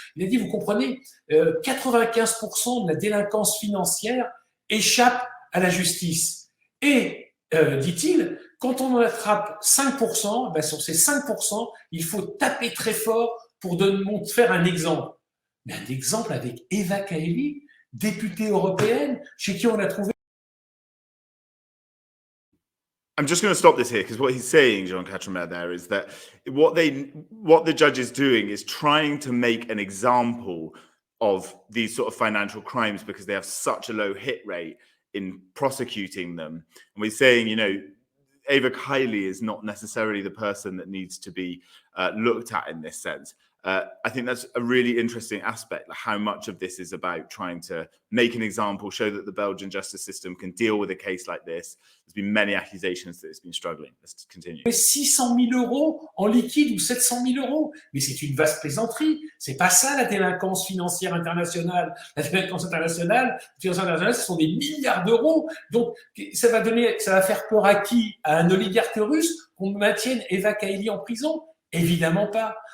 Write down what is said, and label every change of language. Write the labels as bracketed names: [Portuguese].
[French] Il a dit, vous comprenez, 95% de la délinquance financière échappe à la justice. Et, dit-il, quand on en attrape 5%, ben sur ces 5%, il faut taper très fort pour faire un exemple. Mais un exemple avec Eva Kaili, députée européenne, chez qui on a trouvé. [English] I'm just going to stop this here because what he's saying, Jean Quatremer, there is that what the judge is doing is trying to make an example of these sort of financial crimes because they have such a low hit rate in prosecuting them. And we're saying, you know, Eva Kaili is not necessarily the person that needs to be looked at in this sense. I think that's a really interesting aspect, like how much of this is about trying to make an example, show that the Belgian justice system can deal with a case like this. There's been many accusations that it's been struggling. Let's continue. [French] 600 000 euros en liquide ou 700 000 euros. Mais c'est une vaste plaisanterie. C'est pas ça la délinquance financière internationale. La délinquance internationale, ce sont des milliards d'euros. Donc, ça va faire peur à qui? À un oligarque russe qu'on maintienne Eva Kaili en prison? Évidemment pas.